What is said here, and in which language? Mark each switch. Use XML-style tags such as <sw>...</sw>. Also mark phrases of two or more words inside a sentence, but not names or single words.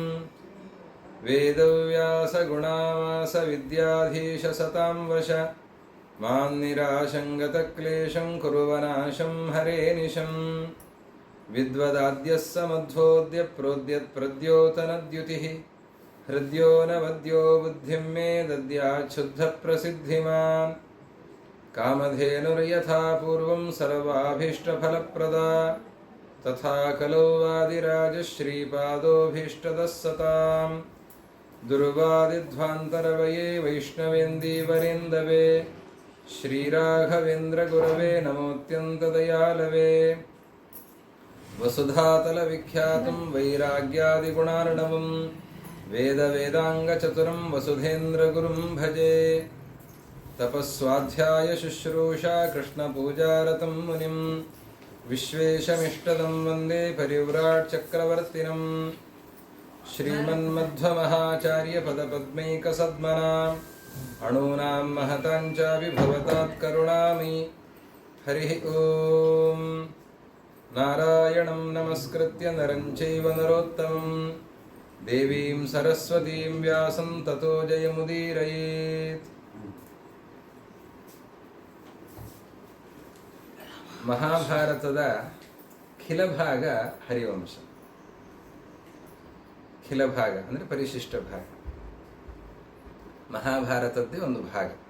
<sa>ವೇದವ್ಯಾಸಗುಣಾವಾಸ ವಿದ್ಯಾಧೀಶ ಸತಾಂ ವಶ ಮಾಂ ನಿರಾಶಂಗತಕ್ಲೇಶಂ ಕುರುವನಾಶಂ ಹರೇ ನಿಶಂ. ವಿದ್ವದಾದ್ಯಃ ಸಮಧ್ವೋದ್ಯ ಪ್ರೋದ್ಯತ್ ಪ್ರದ್ಯೋತನದ್ಯುತಿಃ ಹೃದ್ಯೋ ನವದ್ಯೋ ಬುದ್ಧಿಂ ಮೇ ದದ್ಯಾತ್ ಶುದ್ಧ ಪ್ರಸಿದ್ಧಿಮಾನ್. ಕಾಮಧೇನುರ್ಯಥಾ ಪೂರ್ವಂ ಸರ್ವಾಭೀಷ್ಟಫಲಪ್ರದಾ ತಥಾ ಕಲೌ ವಾದಿರಾಜಶ್ರೀಪಾದೋಭೀಷ್ಟದಃ ಸತಾಂ. ದುರ್ವಾದಿಧ್ವಾಂತರವಯೇ ವೈಷ್ಣವೇಂದೀವರೇಂದವೇ ಶ್ರೀರಾಘವೇಂದ್ರ ಗುರವೇ ನಮೋತ್ಯಂತದಯಾಲವೇ. ವಸುಧಾತಲವಿಖ್ಯಾತಂ ವೈರಾಗ್ಯಾದಿಗುಣಾರ್ಣವಂ ವೇದವೇದಾಂಗಚತುರಂ ವಸುಧೇಂದ್ರಗುರುಂ ಭಜೆ. ತಪಸ್ವಾಧ್ಯಾಯ ಶುಶ್ರೂಷಾ ಕೃಷ್ಣಪೂಜಾರತಂ ಮುನಿಂ ವಿಶ್ವೇಶಮಿಷ್ಟದಂ ವಂದೇ ಪರಿವ್ರಾಟ್ ಚಕ್ರವರ್ತಿನಂ. ಶ್ರೀಮನ್ಮಧ್ವಮಹಾಚಾರ್ಯ ಪದಪದ್ಮೈಕಸದ್ಮನಾಂ ಅಣೂನಾಂ ಮಹತಾಂಚಾಪಿ ಭವತಾತ್ ಕರುಣಾಮಯಿ. ಹರಿ ಓಂ. ನಾರಾಯಣಂ ನಮಸ್ಕೃತ್ಯ ನರಂ ಚೈವ ನರೋತ್ತಮಂ ದೇವೀಂ ಸರಸ್ವತೀಂ ವ್ಯಾಸಂ ತತೋ ಜಯಮುದೀರಯೇತ್.</sa> <kn>ಮಹಾಭಾರತದ ಖಿಲಭಾಗ ಹರಿವಂಶ. ಖಿಲಭಾಗ ಅಂದರೆ ಪರಿಶಿಷ್ಟ ಭಾಗ. ಮಹಾಭಾರತದ್ದೇ ಒಂದು ಭಾಗ.</kn>